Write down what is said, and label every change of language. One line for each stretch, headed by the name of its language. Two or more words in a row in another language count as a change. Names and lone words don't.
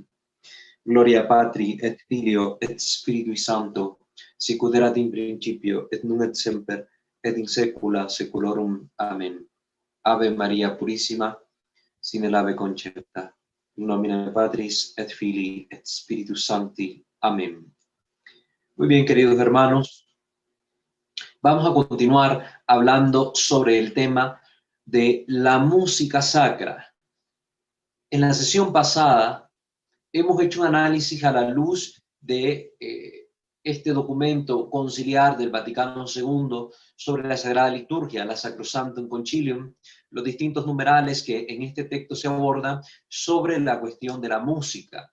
Latin: Gloria Patri et Filio et Spiritui Sancto, sicut erat in principio et nunc et semper et in saecula saeculorum.
Spanish: Amén.
Latin: Ave Maria Purissima, sine labе concepta, in nomine Patris et Filii et Spiritus Sancti.
Spanish: Amén. Muy bien, queridos hermanos, vamos a continuar hablando sobre el tema de la música sacra. En la sesión pasada hemos hecho un análisis a la luz de este documento conciliar del Vaticano II sobre la Sagrada Liturgia, la Sacrosanctum Concilium, los distintos numerales que en este texto se abordan sobre la cuestión de la música.